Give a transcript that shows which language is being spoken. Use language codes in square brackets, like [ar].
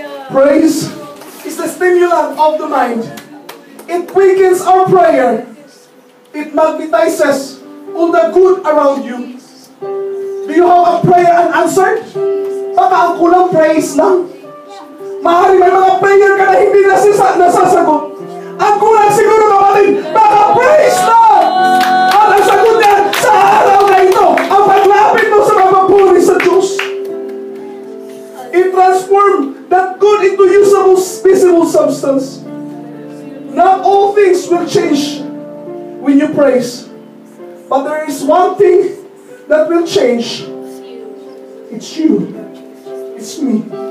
[en] Praise is the stimulant of the mind. It quickens our prayer. It magnetizes all the good around you. Do you have a prayer unanswered? [tl] Baka ang kulang praise lang. Maaari may mga prayer ka na hindi nasasagot. Ang kulang siguro, kapatid, baka praise lang! At ang sagot niya sa araw na ito, ang paglapit mo sa mapapuri sa Diyos. [en] It transforms that good into usable, visible substance. Not all things will change when you praise. But there is one thing that will change. It's you. It's me.